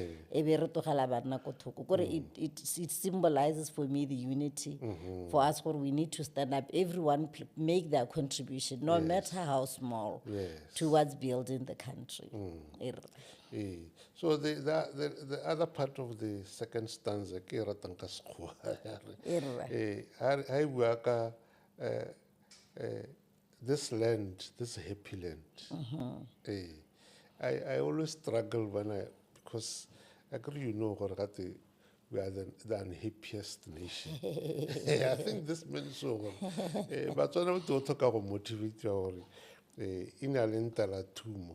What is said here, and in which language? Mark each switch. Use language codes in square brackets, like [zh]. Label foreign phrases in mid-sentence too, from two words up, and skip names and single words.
[en] It symbolizes for me the unity. For us, we need to stand up. Everyone make their contribution, no matter how small, towards building the country. So the other part of the second stanza, [st] ke e ratang ka Sekgowa, ha e bua ka, [en] this land, this happy land. I always struggle because I agree, you know, we are the unhappiest nation. I think this means so. But when we talk about motivate in a tumo.